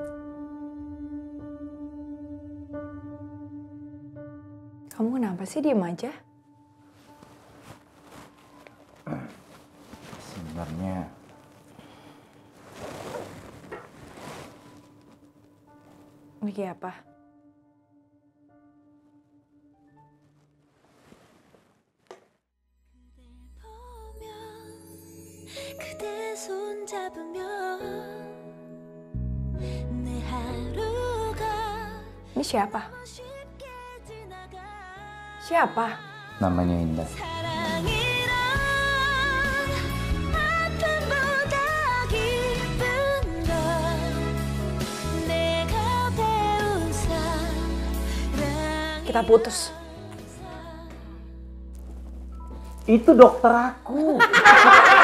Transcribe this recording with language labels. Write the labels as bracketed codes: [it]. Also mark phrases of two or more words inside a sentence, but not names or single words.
[id] Kamu kenapa sih diem aja? Sebenarnya Mikir apa? [ko] 그대 손잡으면 내 하루가 [id] Ini siapa? [ko] 쉽게 지나가 [id] Siapa? namanya Indah. [ko] 사랑이란 아픔보다 기쁜 걸 내가 배운 사랑 [id] Kita putus. Itu dokter aku.